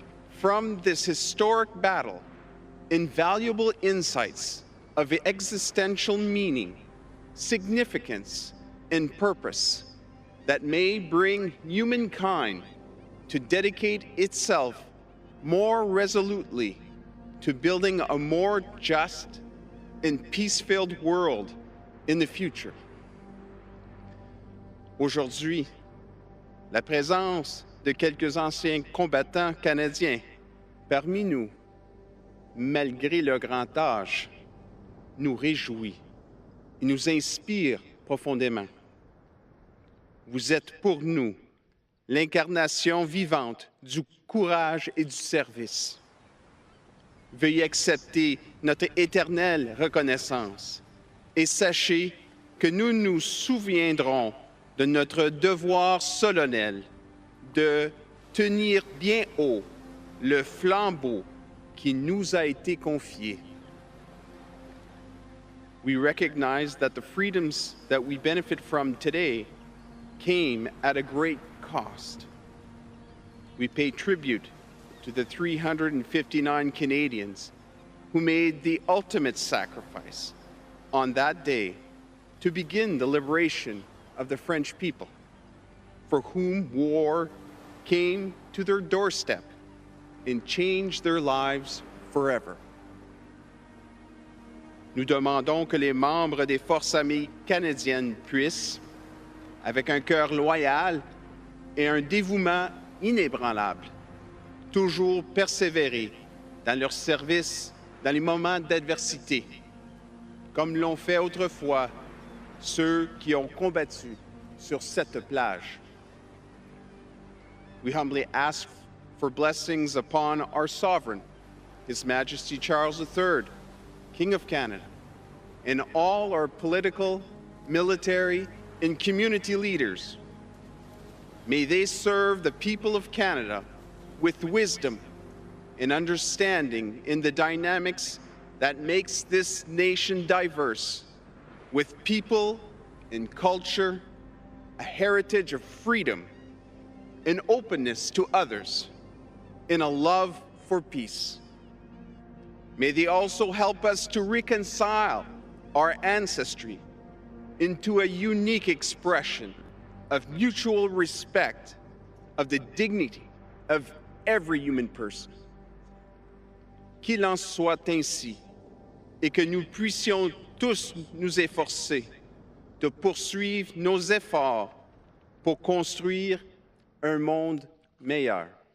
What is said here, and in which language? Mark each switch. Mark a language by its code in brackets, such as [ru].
[en] from this historic battle invaluable insights of existential meaning, significance, and purpose that may bring humankind to dedicate itself more resolutely to building a more just and peace-filled world in the future. [fr] Aujourd'hui, la présence de quelques anciens combattants canadiens parmi nous, malgré leur grand âge, nous réjouit et nous inspire profondément. Vous êtes pour nous l'incarnation vivante du courage et du service. Veuillez accepter notre éternelle reconnaissance et sachez que nous nous souviendrons de notre devoir solennel de tenir bien haut le flambeau qui nous a été confié. [en] We recognize that the freedoms that we benefit from today came at a great cost. We pay tribute to the 359 Canadians who made the ultimate sacrifice on that day to begin the liberation of the French people, for whom war came to their doorstep and changed their lives forever. [fr] Nous demandons que les membres des forces armées canadiennes puissent, avec un cœur loyal et un dévouement inébranlable, toujours persévérer dans leur service dans les moments d'adversité, comme l'ont fait autrefois ceux qui ont combattu sur cette plage. [en] We humbly ask for blessings upon our sovereign, His Majesty Charles III, King of Canada, and all our political, military, and community leaders. May they serve the people of Canada with wisdom and understanding in the dynamics that makes this nation diverse, with people in culture, a heritage of freedom, in openness to others, in a love for peace. May they also help us to reconcile our ancestry into a unique expression of mutual respect of the dignity of every human person. [fr] Qu'il en soit ainsi et que nous puissions tous nous efforcer de poursuivre nos efforts pour construire un monde meilleur.